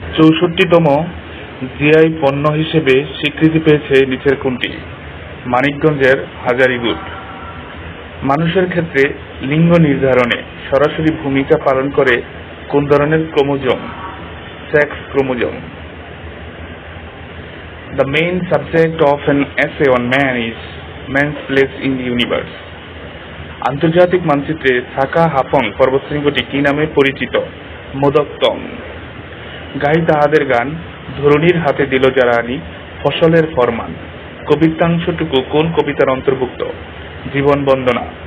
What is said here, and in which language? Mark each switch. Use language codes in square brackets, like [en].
[bn] 64তম GI পণ্য হিসেবে স্বীকৃতি পেয়েছে নিচের কোনটি? মানিকগঞ্জের হাজারীগুড়। মানুষের ক্ষেত্রে লিঙ্গ নির্ধারণে সরাসরি ভূমিকা পালন করে কোন ধরনের chromosome? Sex chromosome. [en] The main subject of an essay on man is man's place in the universe. [bn] আন্তর্জাতিক মানচিত্রে সাকা হাফং পর্বতশৃঙ্গটি কি নামে পরিচিত? মোদকতং। গাই তাহাদের গান, ধরণীর হাতে দিল যারা আনি, ফসলের ফরমান। কবিতাংশটুকু কোন কবিতার অন্তর্ভুক্ত? জীবন বন্দনা।